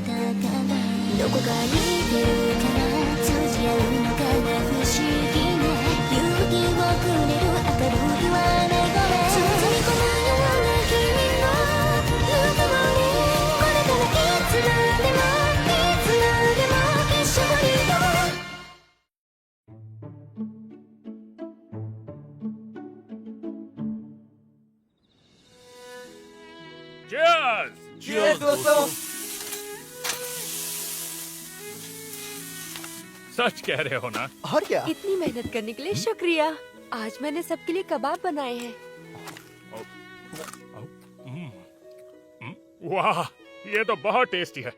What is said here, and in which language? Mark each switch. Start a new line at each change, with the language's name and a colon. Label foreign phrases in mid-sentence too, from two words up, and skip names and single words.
Japanese: たからどこかにいるから通じ合うのかな不思議な勇気をくれる明るいはない声包み込むような君のぬくもりこれからいつまでもいつまでも一緒にいよう
Hindi: Cheers! दोस्तों। सच कह रहे हो ना? और क्या? इतनी मेहनत करने के लिए शुक्रिया। आज मैंने सबके लिए कबाब बनाए हैं। वाह, ये तो बहुत टेस्टी है।